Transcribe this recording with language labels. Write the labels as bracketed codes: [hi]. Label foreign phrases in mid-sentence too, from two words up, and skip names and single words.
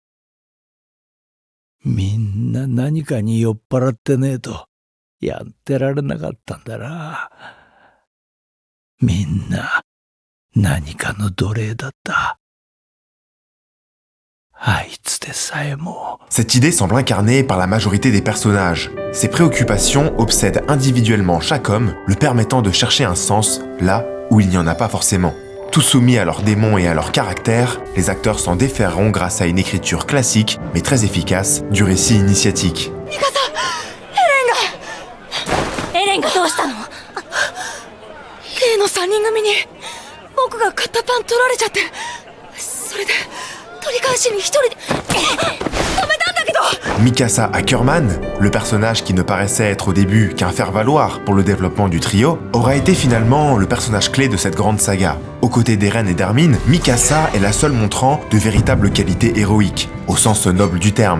[ja] みんな何かに酔っ払ってねえとやってられなかったんだな。みんな何かの奴隷だった。あいつでさえも。 [fr] Cette idée semble incarnée par la majorité des personnages. Ces préoccupations obsèdent individuellement chaque homme, le permettant de chercher un sens là où il n'y en a pas forcément. Tous soumis à leurs démons et à leur caractère, les acteurs s'en déferront grâce à une écriture classique, mais très efficace, du récit initiatique. [ja] エレンがどうしたの？例の3人組に僕が買ったパン取られちゃって、それで取り返しに一人で。 [fr] Mikasa Ackerman, le personnage qui ne paraissait être au début qu'un faire-valoir pour le développement du trio, aura été finalement le personnage clé de cette grande saga. Aux côtés d'Eren et d'Armin, Mikasa est la seule montrant de véritables qualités héroïques, au sens noble du terme.